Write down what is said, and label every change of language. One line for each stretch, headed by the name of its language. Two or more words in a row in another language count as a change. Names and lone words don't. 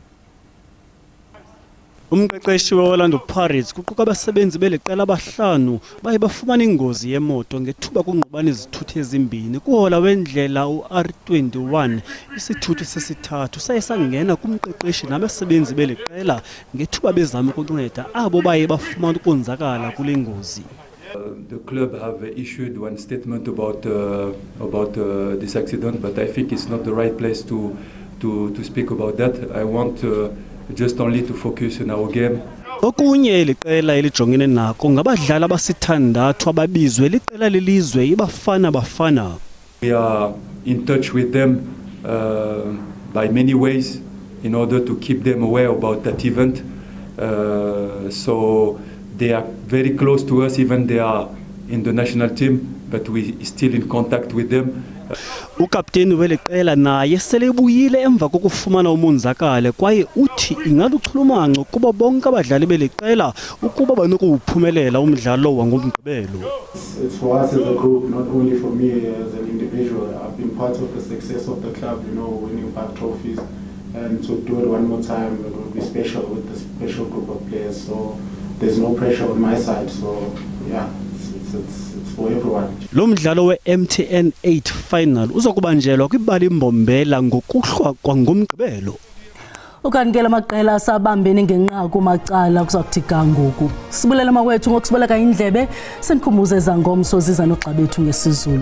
Xhosa: Umqeqeshi weOrlando Pirates kuquka abasebenzi beliqela abahlanu baye bafumana ingozi yemoto ngethuba kungqubana izithuthi ezimbini kuhola wendlela uR21. Isithuthi sesithathu saye sangena kumqeqeshi nabasebenzi beliqela ngethuba bezama ukunceda abo baye bafumana ukonzakala kule ngozi.
English: The club have issued one statement about this accident, but I think it's not the right place to speak about that. I want just only to focus on our game.
Xhosa: Okunye liqela elijongene nako ngabadlali abasithandathu ababizwe liqela lelizwe iBafana Bafana.
English: We are in touch with them by many ways in order to keep them aware about that event. So they are very close to us, even they are in the national team, but we still in contact with them.
Xhosa: Ukapteni weliqela naye selebuyile emva kokufumana umonzakalo kwaye uthi ingaluchulumanco kuba bonke abadlali beliqela ukuba banokuphumelela umdlalo wangomgqibelo.
English: It's for us as a group, not only for me as an individual. I've been part of the success of the club, winning back trophies, and to do it one more time it would be special with the special group of players. So there's no pressure on my side. So yeah, it's for everyone.
Xhosa: Lo mdlalo we-MTN 8 final uzokubanjelwa kwibala imbombela ngokuhlwa kwangomgqibelo. Ukanikela amaqela asabambene ngenqaku macala kuzakuthi kangoku. Sibulela mawethu ngokusiboleka indlebe senikhumbuze ezangomso ziza noxa bethu ngesizulu.